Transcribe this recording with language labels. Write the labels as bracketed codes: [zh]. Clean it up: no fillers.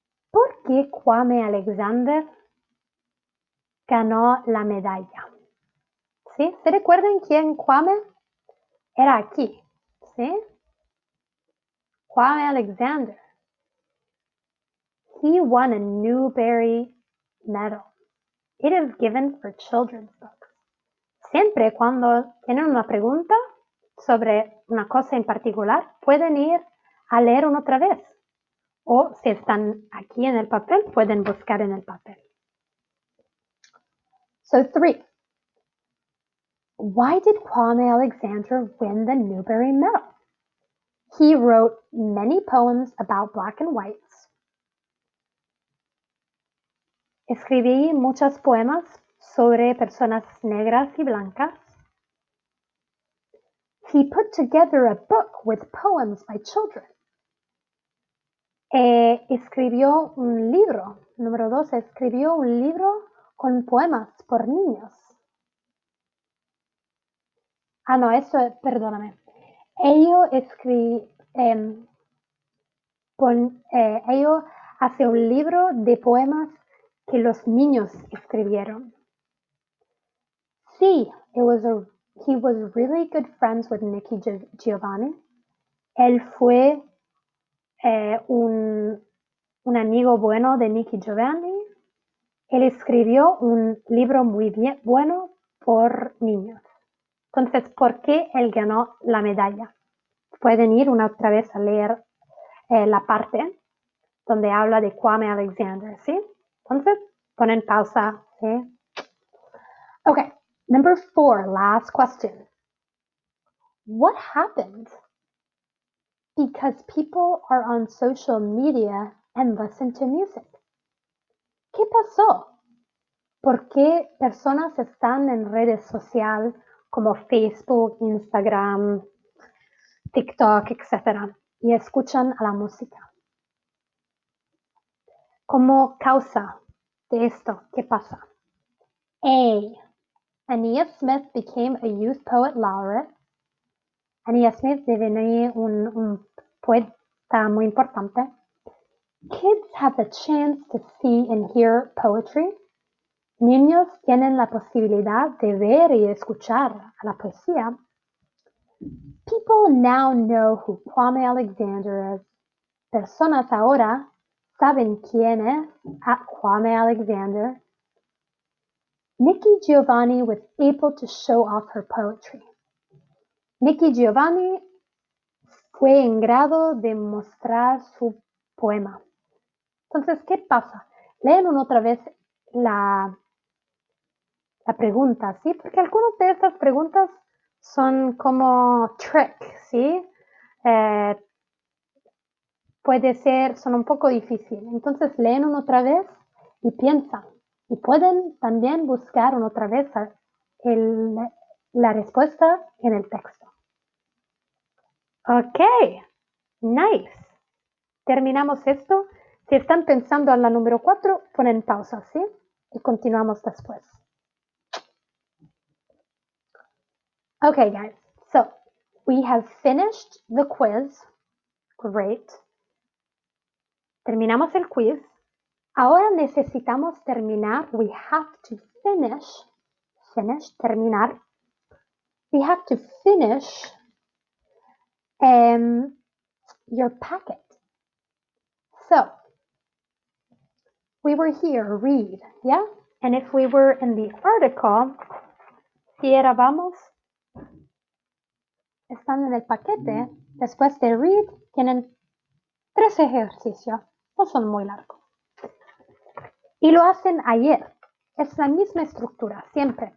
[es] ¿Por qué Kwame Alexander ganó la medalla? ¿Sí? ¿Se recuerdan quién Kwame? Era aquí. ¿Sí? Kwame Alexander. [en] He won a Newbery Medal. It is given for children's books. [es] Siempre cuando tienen una pregunta sobre una cosa en particular, pueden ir a leer una otra vez. O si están aquí en el papel, pueden buscar en el papel. [en] So 3. Why did Kwame Alexander win the Newbery Medal? He wrote many poems about black and whites. [es] Escribí muchos poemas sobre personas negras y blancas. He put together a book with poems by children. Escribió un libro. Número 2, escribió un libro con poemas por niños. No, eso, perdóname. Ellos hace un libro de poemas que los niños escribieron. [en] Sí, he was really good friends with Nicky Giovanni. [es] Él fue un amigo bueno de Nicky Giovanni. Él escribió un libro muy bueno por niños. Entonces, ¿por qué él ganó la medalla? Pueden ir una otra vez a leer la parte donde habla de Kwame Alexander, ¿sí? Entonces, ponen pausa, ¿sí? [en] Okay, number 4, last question. What happened? Because people are on social media and listen to music. [es] ¿Qué pasó? ¿Por qué personas están en redes sociales como Facebook, Instagram, TikTok, etc. y escuchan a la música? Como causa de esto, ¿qué pasa? [en] A. Anea Smith became a youth poet laureate. [es] Anea Smith devenió un poeta muy importante. [en] Kids have the chance to see and hear poetry. [es] Niños tienen la posibilidad de ver y escuchar a la poesía. [en] People now know who Kwame Alexander is. [es] Personas ahora saben quién es Kwame Alexander. [en] Nicky Giovanni was able to show off her poetry. Nicky Giovanni [es] fue en grado de mostrar su poema. Entonces, ¿qué pasa? Leen otra vez la pregunta, ¿sí? Porque algunas de estas preguntas son como trick, ¿sí? Puede ser, son un poco difíciles. Entonces, leen otra vez y piensan. Y pueden también buscar otra vez la respuesta en el texto. [en] Ok, nice. [es] Terminamos esto. Si están pensando en la número 4, ponen pausa, ¿sí? Y continuamos después. [en] Okay, guys. So, we have finished the quiz. Great. [es] Terminamos el quiz. Ahora necesitamos terminar. [en] We have to finish, terminar. We have to finish your packet. So, we were here, read, yeah? And if we were in the article, [es] si éramos, están en el paquete, después de read, tienen 3 ejercicios, no son muy largos. Y lo hacen ayer. Es la misma estructura, siempre.